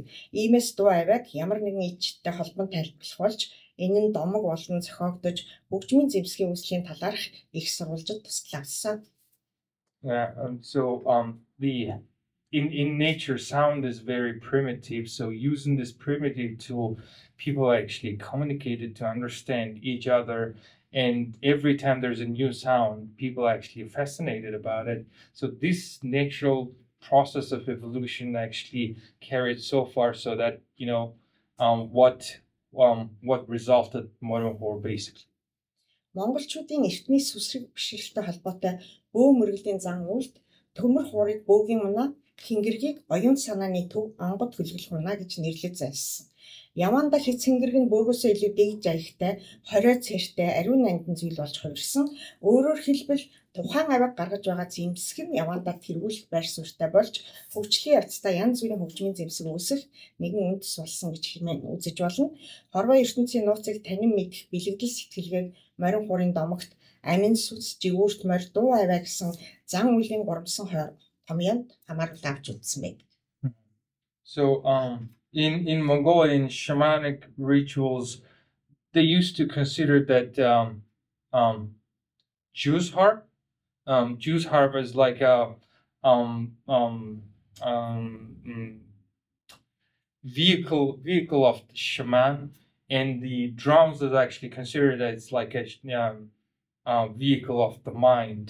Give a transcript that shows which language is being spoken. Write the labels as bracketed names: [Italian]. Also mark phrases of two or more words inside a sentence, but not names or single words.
[Mongolian] Иймээс дуу авиаг ямар нэгэн ичтэй холбон тайлбарлах болж энэ нь домог болон зохиогдож хөгжмийн зэмсгийн үүслийн талаарх их сурвалжид туслалсан. [English] So in nature, sound is very primitive. So using this primitive tool, people actually communicated to understand each other. And every time there's a new sound, people actually are fascinated about it. So this natural process of evolution actually carried so far, so that, you know, what resulted Morin basically. [Mongolian] Монголчуудын эртний сүсрэг бишрэлтэй холбоотой бөө мөргөлийн зан үйлд төмөр хуурыг бөөгийн унаа, хингэргийг оюун санааны төв онгод хөлгөлөх унаа гэж нэрлэж зайлссан. Яванда хэц хингэрэг нь бөөгөөсөө илүү дэгж аягтай, хорио цээртэй, ариун нандин зүйл болж хувирсан. Өөрөөр хэлбэл тухайн авиг гаргаж байгаа зэмсэг нь явандаа тэргүүлэх байр суурьтай болж хөгжлийн явцдаа янз бүрийн хөгжмийн зэмсэг үүсэх нэгэн үндэс болсон гэж хэмээн үзэж болно. Хорвоо ертөнцийн нууцыг танин мэдэх бэлэгдэл сэтгэлгээг Морин хуурын домогт амин сүс жигүүрт морь дуу авиа гэсэн зан үйлийн гурамсан томьёонд хамааруулж авч үзсэн байдаг. [English] So in Mongolian shamanic rituals, they used to consider that Jews harp is like a vehicle of the shaman, and the drums is actually considered as like a vehicle of the mind.